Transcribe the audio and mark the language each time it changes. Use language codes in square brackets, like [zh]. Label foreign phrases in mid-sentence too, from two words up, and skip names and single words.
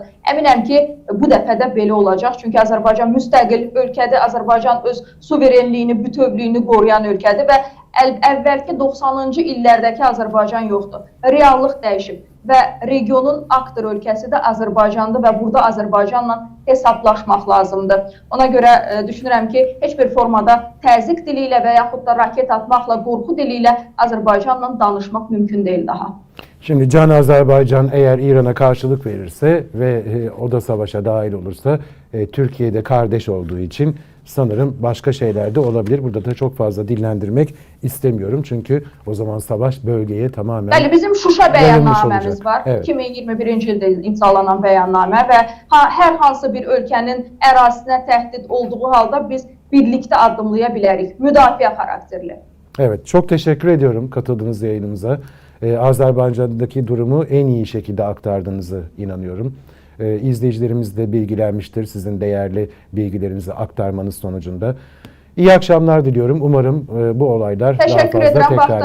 [az] Əminəm ki, bu dəfə də belə olacaq. Çünki Azərbaycan müstəqil ölkədir, Azərbaycan öz suverenliyini, bütövlüyünü qoruyan ölkədir və əvvəlki 90-cı illərdəki Azərbaycan yoxdur. Reallıq dəyişib və regionun aktor ölkəsi də Azərbaycandır və burada Azərbaycanla hesablaşmaq lazımdır. Ona görə düşünürəm ki, heç bir formada təzyiq dili ilə və yaxud da raket atmaqla, qorxu dili ilə Azərbaycanla danışmaq mümkün deyil daha. [tr] Şimdi Can Azerbaycan eğer İran'a karşılık verirse ve o da savaşa dahil olursa Türkiye'de kardeş olduğu için sanırım başka şeyler de olabilir. Burada da çok fazla dillendirmek istemiyorum. Çünkü o zaman savaş bölgeye tamamen [az] Bəli, bizim Şuşa bəyannaməmiz var. [tr] Evet. [az] 2021-ci ildə imzalanan bəyannamə və hər hansı bir ölkənin ərazisinə təhdid olduğu halda biz [tr] birlikte adımlaya [az] bilərik. Müdafiə xarakterli. [tr] Evet, çok teşekkür ediyorum katıldığınız yayınımıza. Azerbaycan'daki durumu en iyi şekilde aktardığınızı inanıyorum. İzleyicilerimiz de bilgilenmiştir sizin değerli bilgilerinizi aktarmanız sonucunda. İyi akşamlar diliyorum. Umarım bu olaylar daha fazla tekrar etmez.